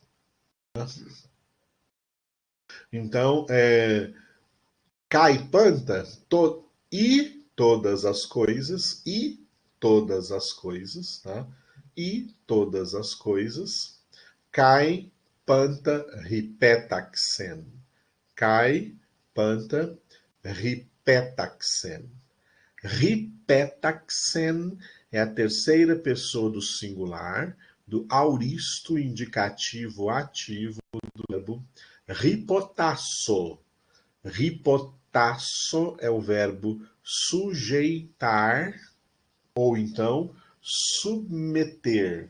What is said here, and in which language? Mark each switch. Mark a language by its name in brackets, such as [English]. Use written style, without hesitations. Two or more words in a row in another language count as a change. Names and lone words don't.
[Portuguese] Então, [Greek] καὶ πάντα [Portuguese] e todas as coisas, tá? E todas as coisas [Greek] καὶ πάντα ὑπέταξεν. Καὶ πάντα ὑπέταξεν. [Portuguese] Ripetaxen é a terceira pessoa do singular do auristo indicativo ativo do verbo ripotasso. Ripotasso é o verbo sujeitar ou então submeter.